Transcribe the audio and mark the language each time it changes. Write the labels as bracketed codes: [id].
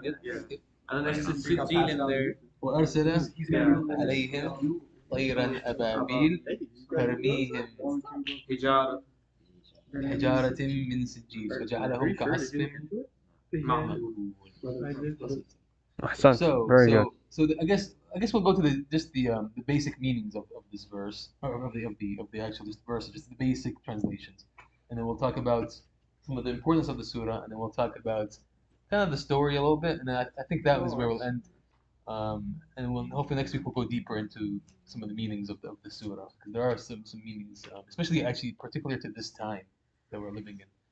[en] And then there's the sijil in there. [ar] وأرسل عليهم طيرا أبابيل ترميهم Hijab. حجارة من سجيل فجعلهم كعصف معمول. Ahsant. [en] So, Very good. I guess we'll go to the basic meanings of this verse, or of the actual just verse, just the basic translations, and then we'll talk about some of the importance of the surah, and then we'll talk about kind of the story a little bit, and then I think that was where we'll end. And we'll hopefully next week we'll go deeper into some of the meanings of the surah, because there are some meanings, especially actually particular to this time that we're living in.